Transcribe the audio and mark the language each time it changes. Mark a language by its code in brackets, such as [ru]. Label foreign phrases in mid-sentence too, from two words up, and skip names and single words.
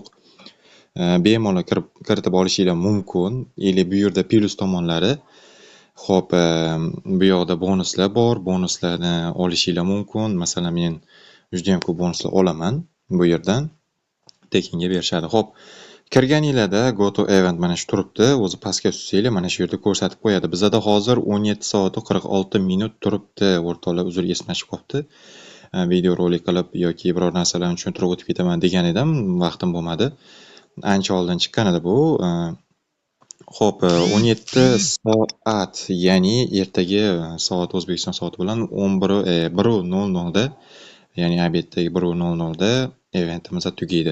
[uz] Bemalol kiritib olishinglar mumkin. Bu yerda plus tomonlari xo'p, bu yoqda bonuslar bor. Bonuslarni olishinglar mumkin. Masalan, men juda ham ko'p bonuslar olaman bu yerdan. Tekinga berishadi. Xo'p, kirganinglarda [en] go to event [uz] mana shu turibdi. O'zi pastga tushsanglar mana shu yerda ko'rsatib qo'yadi. Bizda hozir 17 soat 46 minut turibdi. O'rtoqlar, uzr, esimdan chiqib qolibdi. Video rolik qilib yoki biror narsalarni tushuntirib o'tib ketaman degan edim, vaqtim bo'lmadi. Ancha oldin chiqqan edi bu. Xo'p, 17 soat, ya'ni ertaga soat O'zbekiston soati bilan 1:00 da, ya'ni obetdagi 1:00 da eventimiz tugaydi.